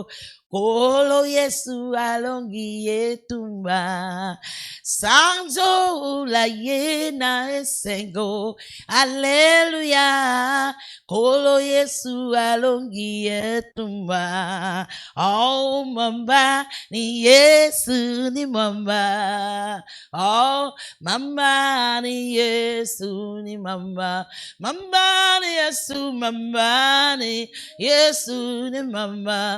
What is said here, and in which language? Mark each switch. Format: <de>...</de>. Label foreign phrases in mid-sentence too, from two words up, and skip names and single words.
<ln>Kolo Yesu alongi yetumba sanzo la yena esengo Alléluia. Kolo Yesu alongi yetumba.</ln> <sw>Oh mamba ni Yesu ni mamba. Oh mamba ni Yesu ni mamba. Mamba ni Yesu, mamba ni Yesu ni mamba.</sw>